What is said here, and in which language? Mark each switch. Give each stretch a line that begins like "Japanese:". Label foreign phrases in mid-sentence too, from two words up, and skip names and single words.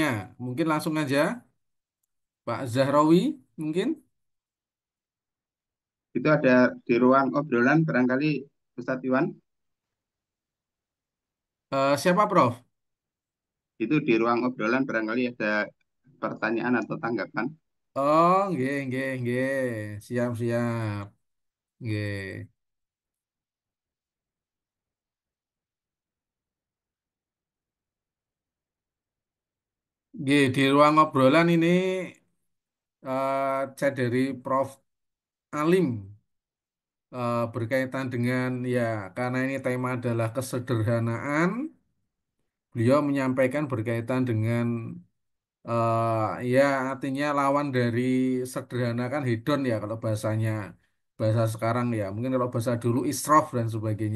Indonesian: Mungkin langsung aja, Pak Zahrawi, mungkin. Itu ada di ruang obrolan barangkali Ustadz Iwan. Siapa, Prof? Itu di ruang obrolan barangkali ada pertanyaan atau tanggapan.
Javanese: Oh, nggih, nggih, nggih.
Indonesian: Siap, siap.
Javanese: Nggih. Nggih,
Indonesian: di ruang obrolan ini chat dari Prof. Alim berkaitan dengan ya karena ini tema adalah kesederhanaan, beliau menyampaikan berkaitan dengan ya artinya lawan dari sederhana kan hedon ya kalau bahasa sekarang ya mungkin kalau bahasa dulu israf dan sebagainya.